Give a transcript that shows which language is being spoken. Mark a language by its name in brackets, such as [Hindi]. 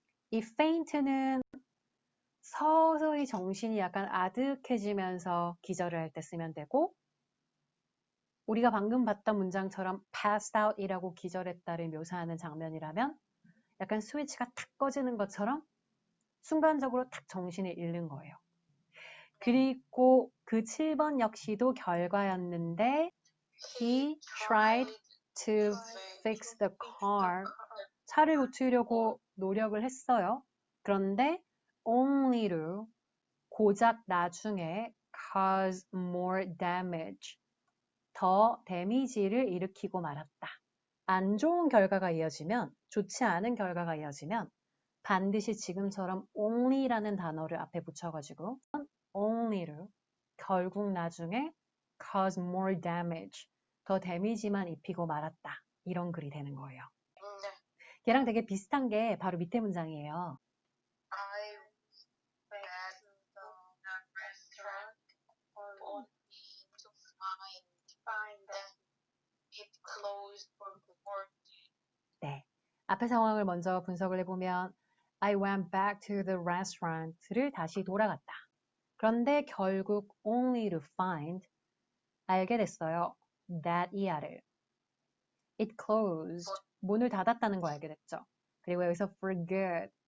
[Korean] 이 faint는 서서히 정신이 약간 아득해지면서 기절을 할 때 쓰면 되고 우리가 방금 봤던 문장처럼 [English] passed out [Korean] 이라고 기절했다를 묘사하는 장면이라면 약간 스위치가 탁 꺼지는 것처럼 순간적으로 탁 정신을 잃는 거예요. 그리고 그 7번 역시도 결과였는데 [English] He tried to fix the car. [Korean] 차를 고치려고 노력을 했어요. 그런데 only로 고작 나중에 [English] cause more damage. [Korean] 더 데미지를 일으키고 말았다. 안 좋은 결과가 이어지면, 좋지 않은 결과가 이어지면 반드시 지금처럼 only라는 단어를 앞에 붙여가지고 only로 결국 나중에 [English] cause more damage, [Korean] 더 데미지만 입히고 말았다. 이런 글이 되는 거예요. 걔랑 되게 비슷한 게 바로 밑에 문장이에요. [English] I went to the restaurant only to find that it closed for work. [Korean] 네. 앞의 상황을 먼저 분석을 해보면 [English] I went back to the restaurant [Korean] 를 다시 돌아갔다. 그런데 결국 [English] only to find [Korean] 알게 됐어요. [English] that [Korean] 이하를. [English] It closed. [Korean] 문을 닫았다는 거 알게 됐죠. 그리고 여기서 [English] for good.